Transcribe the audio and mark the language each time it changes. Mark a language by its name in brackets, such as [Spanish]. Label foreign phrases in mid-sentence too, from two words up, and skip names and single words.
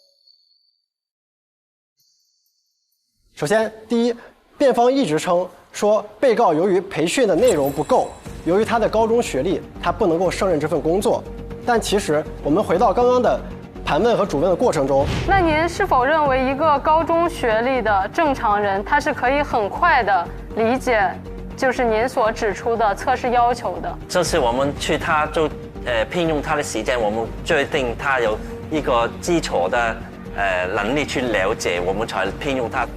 [Chinese] 首先，第一，辯方一直稱說被告由於培訓的內容不夠，由於他的高中學歷，他不能夠勝任這份工作。但其實我們回到剛剛的盤問和主問的過程中，那您是否認為一個高中學歷的正常人，他是可以很快的理解，就是您所指出的測試要求的？這次我們去他就聘用他的時間，我們確定他有一個基礎的能力去了解，我們才聘用他。